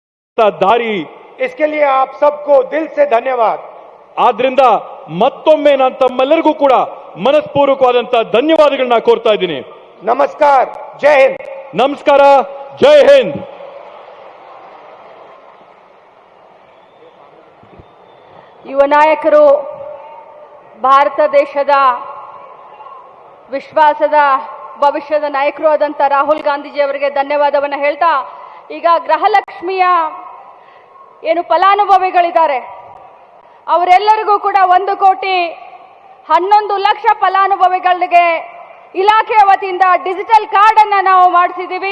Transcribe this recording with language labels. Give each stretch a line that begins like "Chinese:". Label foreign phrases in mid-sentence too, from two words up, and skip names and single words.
Kannada: ದಾರಿ.
Hindi: इसके लिए आप सबको दिल से धन्यवाद.
Kannada: ಆದ್ರಿಂದ ಮತ್ತೊಮ್ಮೆ ನಾನು ತಮ್ಮೆಲ್ಲರಿಗೂ ಕೂಡ ಮನಸ್ಪೂರ್ವಕವಾದಂತಹ ಧನ್ಯವಾದಗಳನ್ನ ಕೋರ್ತಾ ಇದ್ದೀನಿ.
Hindi: नमस्कार, जय हिंद.
Kannada: ನಮಸ್ಕಾರ, ಜೈ ಹಿಂದ್. ಯುವ ನಾಯಕರು, ಭಾರತ ದೇಶದ ವಿಶ್ವಾಸದ ಭವಿಷ್ಯದ ನಾಯಕರು ಆದಂಥ ರಾಹುಲ್ ಗಾಂಧೀಜಿಯವರಿಗೆ ಧನ್ಯವಾದವನ್ನು ಹೇಳ್ತಾ, ಈಗ ಗೃಹಲಕ್ಷ್ಮಿಯ ಏನು ಫಲಾನುಭವಿಗಳಿದ್ದಾರೆ ಅವರೆಲ್ಲರಿಗೂ ಕೂಡ 1,11,00,000 ಫಲಾನುಭವಿಗಳಿಗೆ ಇಲಾಖೆಯ ವತಿಯಿಂದ
English: digital card
Kannada: ಅನ್ನ ನಾವು ಮಾಡಿಸಿದ್ದೀವಿ.